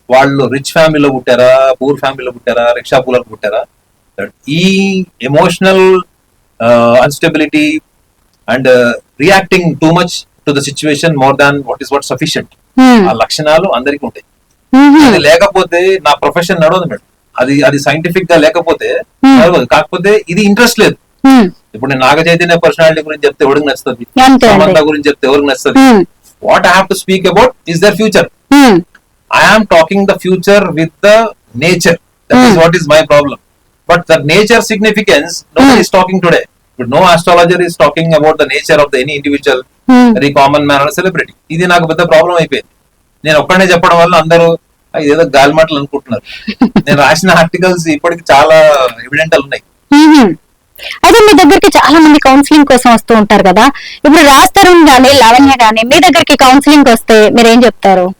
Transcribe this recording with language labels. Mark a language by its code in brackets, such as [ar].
[te] వాళ్ళు రిచ్ ఫ్యామిలీలో పుట్టారా, పూర్ ఫ్యామిలీలో పుట్టారా, రిక్షా పూలకు పుట్టారా, ఈ [en] emotional unstability and reacting too much to the situation more than what sufficient, [te] ఆ లక్షణాలు అందరికీ ఉంటాయి. అది లేకపోతే నా ప్రొఫెషన్ నడవదు మేడం, అది సైంటిఫిక్ గా లేకపోతే నడవదు. కాకపోతే ఇది ఇంట్రెస్ట్ లేదు. ఇప్పుడు నేను నాగ చైతన్య పర్సనాలిటీ గురించి చెప్తే ఎవరికి నచ్చుతుంది, సమంత గురించి చెప్తే ఎవరికి నచ్చుతుంది. [en] What I have to speak about is their future. I am talking the future with the nature. That is what is my problem. But the nature significance, nobody is talking today. But no astrologer is talking about the nature of any individual, very common man or celebrity. [te] ఇది నాకు పెద్ద problem అయిపోయింది. నేను ఒక్కడనే చెప్పడం వల్ల అందరూ ఏదో గాలి మాటలు అనుకుంటున్నారు. నేను రాసిన ఆర్టికల్స్ ఇప్పటికి చాలా ఎవిడెంటల్ ఉన్నాయి. అయితే మీ దగ్గరికి చాలా మంది కౌన్సిలింగ్ కోసం వస్తూ ఉంటారు కదా, ఇప్పుడు రాజ్ తరుణ్ గానీ లావణ్య గానీ మీ దగ్గరికి కౌన్సిలింగ్ వస్తే మీరు ఏం చెప్తారు?